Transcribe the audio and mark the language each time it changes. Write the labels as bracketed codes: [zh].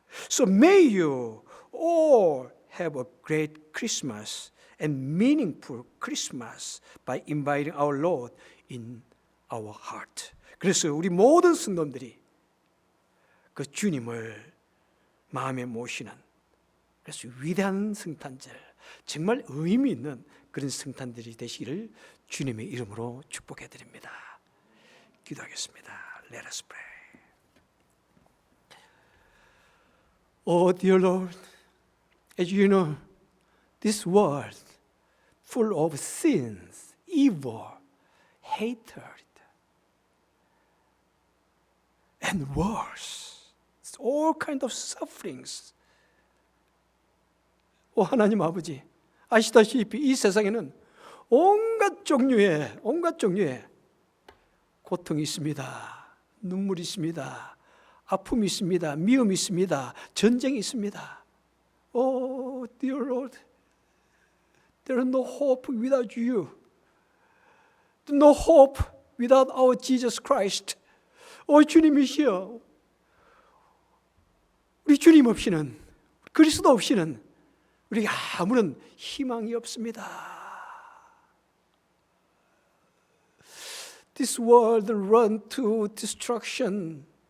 [en] So may you all have a great Christmas and meaningful Christmas by inviting our Lord in our heart. [ko] 그래서 우리 모든 성도들이 그 주님을 마음에 모시는, 그래서 위대한 성탄절, 정말 의미 있는 그런 성탄절이 되시기를 주님의 이름으로 축복해 드립니다. 기도하겠습니다. [en] Let us pray. Oh dear Lord, as you know, this world full of sins, evil, hatred, and worse, all kinds of sufferings. [ko] 하나님 아버지, 아시다시피 이 세상에는 온갖 종류의 고통이 있습니다. 눈물이 있습니다. 아픔이 있습니다. 미움이 있습니다. 전쟁이 있습니다. [en] Oh, dear Lord, there is no hope without you. No hope without our Jesus Christ. [ko] 주님이시여, 우리 주님 없이는, 그리스도 없이는 우리가 아무런 희망이 없습니다. [en] This world run to destruction.